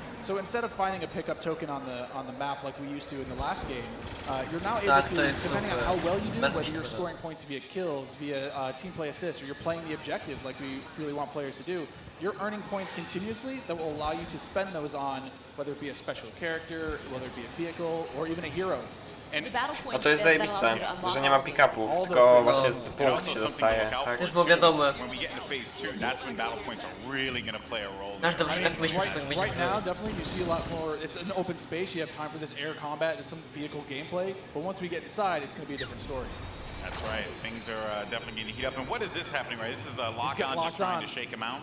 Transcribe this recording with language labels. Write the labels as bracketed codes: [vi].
[en] So instead of finding a pickup token on the map like we used to in the last game, you're now able to, depending on how well you do, whether you're scoring points via kills, via team play assists, or you're playing the objective like we really want players to do, you're earning points continuously that will allow you to spend those on whether it be a special character, whether it be a vehicle, or even a hero. [pl] No to jest zajebiste, że nie ma pick-upów, tylko właśnie z punkt się dostaje. Tak. Też było wiadome. [en] When we get into phase 2, that's when battle points are really going to play a role. Right now, definitely you see a lot more. It's an open space. You have time for this air combat, there's some vehicle gameplay. But once we get inside, it's going to be a different story. That's right. Things are definitely getting heat up. And what is this happening, right? This is a lock-on just trying to shake him out?